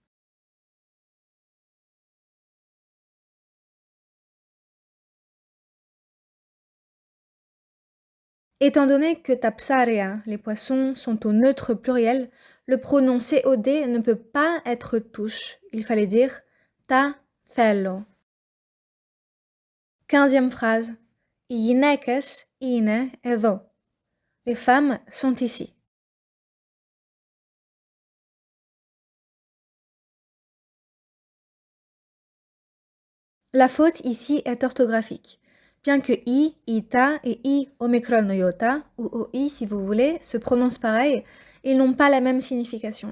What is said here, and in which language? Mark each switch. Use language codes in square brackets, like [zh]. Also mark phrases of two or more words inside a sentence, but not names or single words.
[fr] Étant donné que [el] τα ψάρια, [fr] les poissons, sont au neutre pluriel, le pronom COD ne peut pas être touche. Il fallait dire [el] τα θέλω. [fr] 15e phrase. [el] Οι γυναίκες είναι εδώ. [fr] Les femmes sont ici. La faute ici est orthographique. Bien que i, ita et i omicron iota, ou oi si vous voulez, se prononcent pareil, ils n'ont pas la même signification.